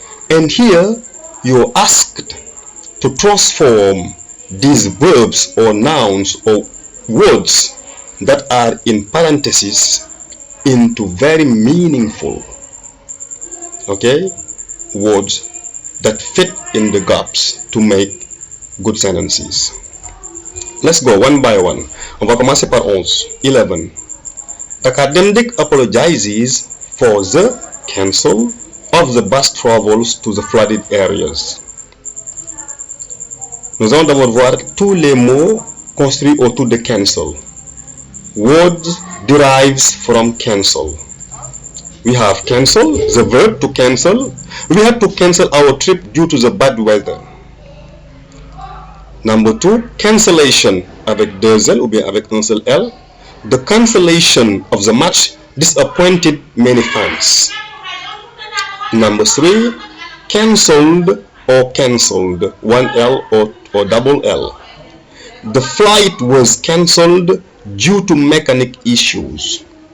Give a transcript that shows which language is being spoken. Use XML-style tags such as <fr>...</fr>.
<en>And here you are asked to transform these verbs or nouns or words that are in parentheses into very meaningful, words that fit in the gaps to make good sentences. Let's go one by one.</en> <fr>On va commencer par 11.</fr> <en>Dakar Demdik apologizes for the cancel of the bus travels to the flooded areas.</en> <fr>Nous allons d'abord voir tous les mots construits autour de cancel.</fr> <en>Word derives from cancel. We have cancel, the verb to cancel. We had to cancel our trip due to the bad weather. Number 2,</en> <fr>cancellation avec deux L ou bien avec un seul L.</fr> <en>The cancellation of the match disappointed many fans. Number 3, cancelled or cancelled, one L or double L. The flight was cancelled due to mechanic issues.</en>